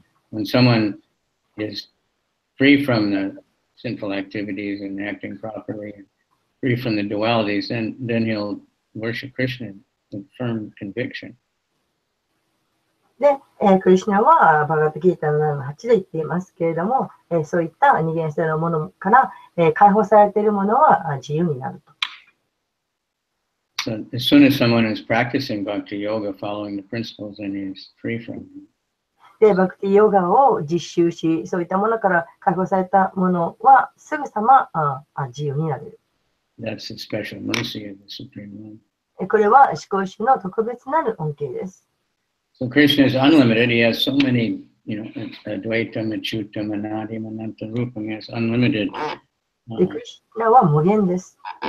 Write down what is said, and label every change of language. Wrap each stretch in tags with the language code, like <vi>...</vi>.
<en>When someone is free from the sinful activities and acting properly, and free from the dualities, then he'll worship Krishna with firm conviction.</en> <ja>で、クリシュナはバガバッドギータの7-8で言っていますけれども、そういった二元性のものから、解放されているものは自由になると。</ja> <en>So as soon as someone is practicing bhakti yoga, following the principles, then he's free from them.</en> <ja>で、バクティヨガを実習し、そういったものから解放されたものはすぐさま自由になれる。</ja> <en>That's the special mercy of the Supreme Lord.</en> <ja>これは思考主の特別なる恩恵です。</ja> <en>So Krishna is unlimited. He has so many, Advaitam, Achyutam, Anadim, Anantarupam. He has unlimited.</en> <ja>で、クリシュナは無限です。</ja>